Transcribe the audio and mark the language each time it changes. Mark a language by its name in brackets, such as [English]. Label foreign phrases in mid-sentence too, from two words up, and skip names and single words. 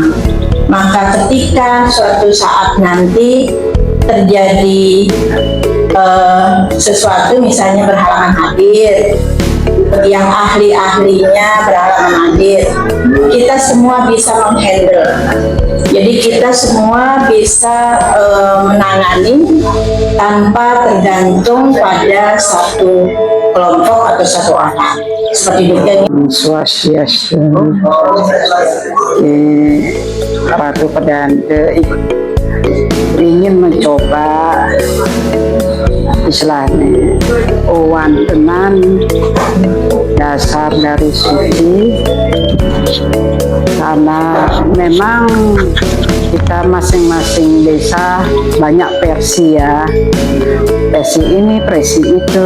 [Indonesian] Maka ketika suatu saat nanti terjadi sesuatu, misalnya berhalangan hadir, yang ahli-ahlinya berhalangan hadir, kita semua bisa menghandle. Jadi kita semua bisa menangani tanpa tergantung pada satu kelompok atau satu orang. Seperti demikian. Swastiastu. Ratu Pedante ingin mencoba istilahnya wantenan dasar dari suci, karena memang kita masing-masing desa banyak versi, ya, versi ini, versi itu.